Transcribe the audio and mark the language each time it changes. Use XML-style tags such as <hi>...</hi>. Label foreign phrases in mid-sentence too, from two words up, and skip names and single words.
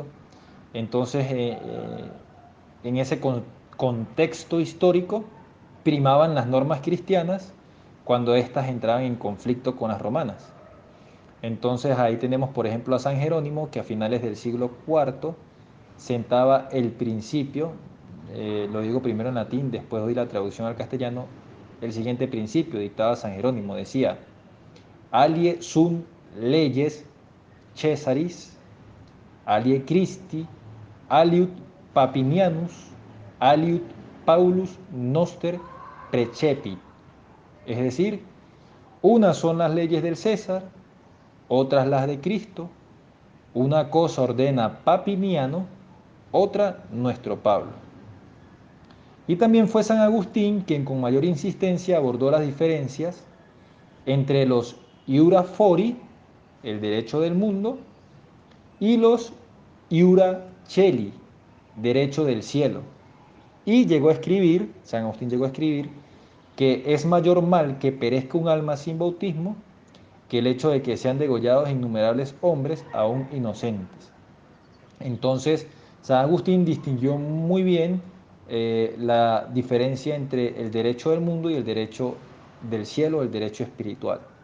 <es>Entonces, en ese contexto histórico, primaban las normas cristianas cuando éstas entraban en conflicto con las romanas. Entonces ahí tenemos, por ejemplo, a San Jerónimo, que a finales del siglo IV sentaba el principio, lo digo primero en latín, después doy la traducción al castellano. El siguiente principio dictaba San Jerónimo, decía:</es> <la>alie sunt leyes Caesaris, alie Christi, aliud Papinianus aliud Paulus noster precepit.</la> <es>Es decir, unas son las leyes del César, otras las de Cristo. Una cosa ordena Papiniano, otra nuestro Pablo. Y también fue San Agustín quien con mayor insistencia abordó las diferencias entre los</es> <la>iura fori,</la> <es>el derecho del mundo, y los</es> <la>iura celi,</la> <es>derecho del cielo. Y llegó a escribir, San Agustín llegó a escribir, que es mayor mal que perezca un alma sin bautismo que el hecho de que sean degollados innumerables hombres aún inocentes. Entonces, San Agustín distinguió muy bien la diferencia entre el derecho del mundo y el derecho del cielo, el derecho espiritual.</es>